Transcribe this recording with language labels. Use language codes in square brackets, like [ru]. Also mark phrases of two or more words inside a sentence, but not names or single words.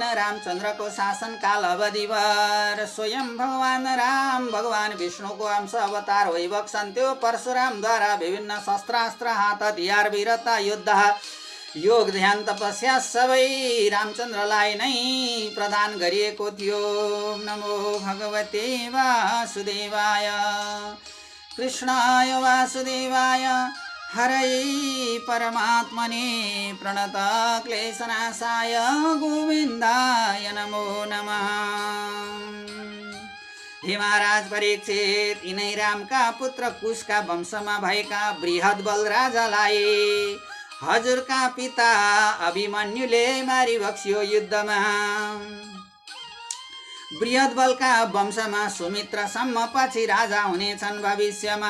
[ne] रामचन्द्रको शासनकाल अवधिभर स्वयं भगवान राम भगवान विष्णुको अंश अवतार होइ बक्सन्थ्यो। परशुरामद्वारा विभिन्न शस्त्रास्त्र हात हतियार वीरता युद्ध योग ध्यान तपस्या सबै रामचन्द्रलाई नै प्रदान गरिएको थियो। [sa] नमो भगवते वासुदेवाय। कृष्णाय वासुदेवाय हरै परमात्मने प्रणत क्लेशनाशाय गोविन्दाय नमो नमः। [ne] हे महाराज परीक्षित, यिनै रामका पुत्र कुशका वंशमा भएका बृहद्बल राजालाई हजुरका पिता अभिमन्युले मारिबक्स्यो युद्धमा। बृहद्बलका वंशमा सुमित्रसम्म पछि राजा हुनेछन् भविष्यमा।